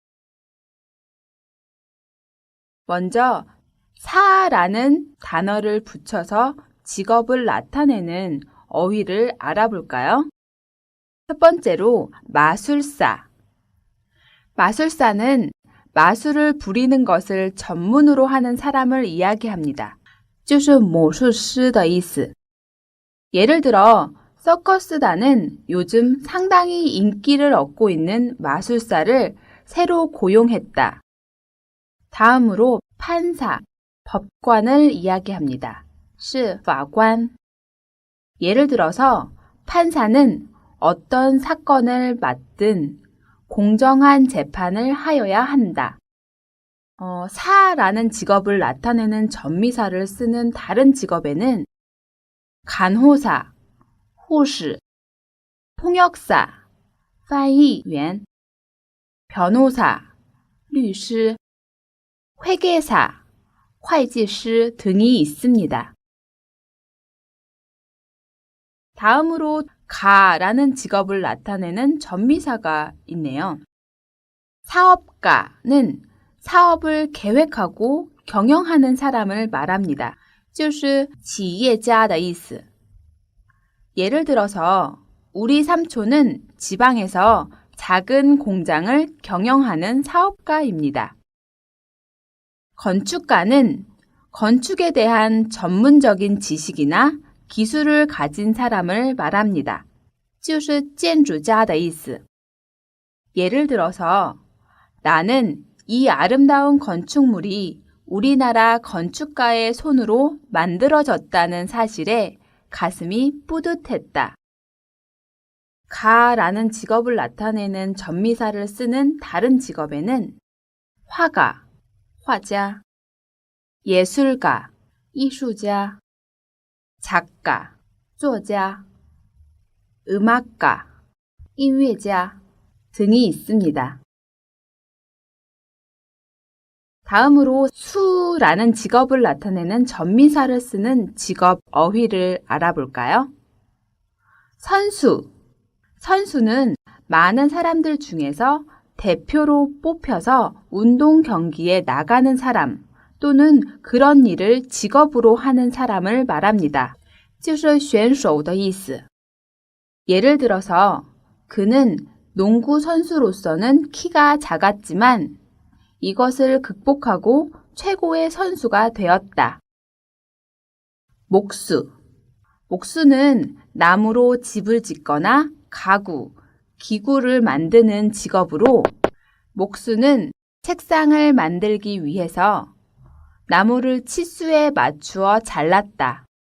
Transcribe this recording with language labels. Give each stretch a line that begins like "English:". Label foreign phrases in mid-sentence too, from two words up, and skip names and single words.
Korean: 먼저 사라는 단어를 붙여서 직업을 나타내는 어휘를 알아볼까요? 첫 번째로 마술사. 마술사는 마술을 부리는 것을 전문으로 하는 사람을 이야기합니다.
Chinese: 就是魔术师的意思.
Korean: 예를 들어 서커스단은 요즘 상당히 인기를 얻고 있는 마술사를 새로 고용했다. 다음으로 판사, 법관을 이야기합니다.
Chinese: 是法官.
Korean: 예를 들어서 판사는 어떤 사건을 맡든 공정한 재판을 하여야 한다. 사라는 직업을 나타내는 전미사를 쓰는 다른 직업에는 간호사, 护士, 통역사, 翻译员, 변호사, 律师, 회계사, 会计师 등이 있습니다. 다음으로 가라는 직업을 나타내는 전미사가 있네요. 사업가는 사업을 계획하고 경영하는 사람을 말합니다.
Chinese: 就是企业家的意思.
Korean: 예를 들어서 우리 삼촌은 지방에서 작은 공장을 경영하는 사업가입니다. 건축가는 건축에 대한 전문적인 지식이나 기술을 가진 사람을 말합니다.
Chinese: 就是建筑家的意思.
Korean: 예를 들어서 나는 이 아름다운 건축물이 우리나라 건축가의 손으로 만들어졌다는 사실에 가슴이 뿌듯했다. 가라는 직업을 나타내는 전미사를 쓰는 다른 직업에는 화가, 화자, 예술가, 이수자, 작가, 作家, 음악가, 音乐家 등이 있습니다. 다음으로 수라는 직업을 나타내는 전미사를 쓰는 직업 어휘를 알아볼까요? 선수. 선수는 많은 사람들 중에서 대표로 뽑혀서 운동 경기에 나가는 사람 또는 그런 일을 직업으로 하는 사람을 말합니다.
Chinese: 就是选手的意思.
Korean: 예를 들어서 그는 농구 선수로서는 키가 작았지만 이것을 극복하고 최고의 선수가 되었다. 목수. 목수는 나무로 집을 짓거나 가구, 기구를 만드는 직업으로 목수는 책상을 만들기 위해서 나무를 치수에 맞추어 잘랐다.